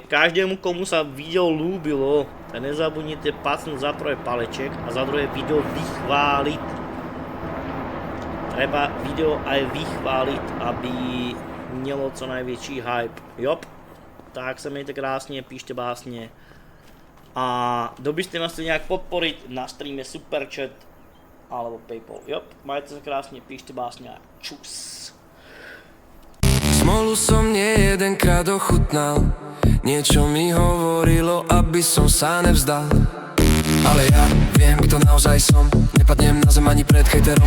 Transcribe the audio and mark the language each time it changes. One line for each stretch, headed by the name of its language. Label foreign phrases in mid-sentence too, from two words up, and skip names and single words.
Czech: Každému, komu se video líbilo, tak nezapomeňte pacnúť za prvé paleček a za druhé video vychválit.
Slovak: Treba video aj vychválit, aby mělo co největší hype.
Czech: Jop, tak se mějte krásně, píšte básně. A kdybyste nás chtěli nějak podporit,
Slovak: na streame Superchat alebo Paypal.
Czech: Jop, majte se krásně, píšte básně a čus.
Slovak: Smolu som nie jedenkrát ochutnal, niečo mi hovorilo, aby som sa nevzdal. Ale ja viem, kto naozaj som, nepadnem na zem ani pred hejterom.